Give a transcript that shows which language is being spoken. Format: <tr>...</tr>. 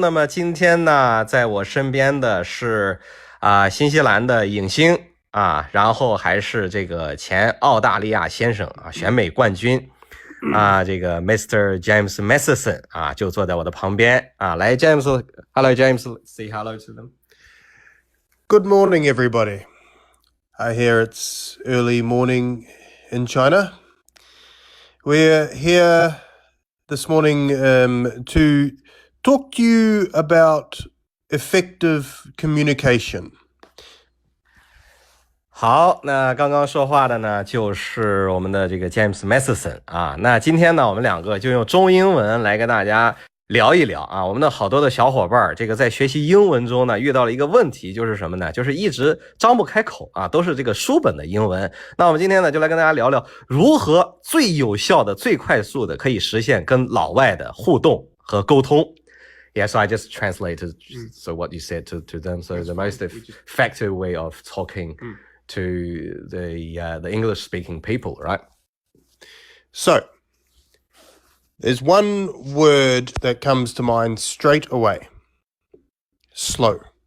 <zh>那么今天呢，在我身边的是新西兰的影星啊，然后还是这个前澳大利亚先生啊，选美冠军啊，这个 Mr. James Matheson 啊，就坐在我的旁边啊。</zh> <en>来 ，James，Hello James，say hello to them. Good morning, everybody. I hear it's early morning in China. We're here this morning to talk to you about effective communication.</en> <zh>好，那刚刚说话的呢，就是我们的这个 James Matheson 啊。那今天呢，我们两个就用中英文来跟大家聊一聊啊。我们的好多的小伙伴这个在学习英文中呢，遇到了一个问题，就是什么呢？就是一直张不开口啊，都是这个书本的英文。那我们今天呢，就来跟大家聊聊如何最有效的、最快速的可以实现跟老外的互动和沟通。</zh> <en>Yeah, so I just translated so what you said to them. So the most effective way of talking to the English-speaking people, right? So, there's one word that comes to mind straight away. Slow.</en>